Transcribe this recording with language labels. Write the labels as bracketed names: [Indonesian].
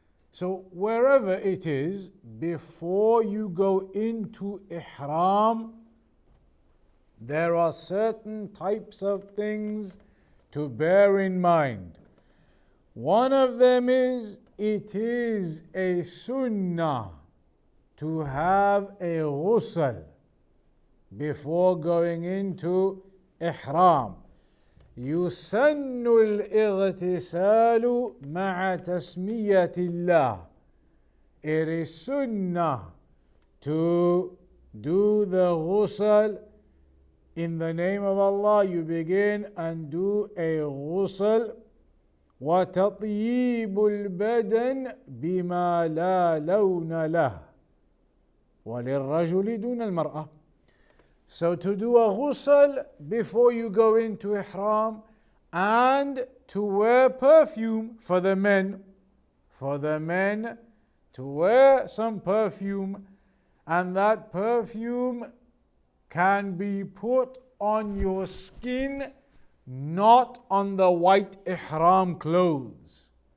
[English] So wherever it is, before you go into ihram, there are certain types of things to bear in mind. One of them is, it is a sunnah to have a ghusl before going into ihram. [Arabic] يسن الاغتسال مع تسمية الله. [English] It is sunnah to do the ghusl in the name of Allah. You begin and do a ghusl. [Arabic] وتطيب البدن بما لا لون له وللرجل دون المرأة. [English] So to do a ghusl before you go into ihram, and to wear perfume for the men. For the men to wear some perfume, and that perfume can be put on your skin, not on the white ihram clothes.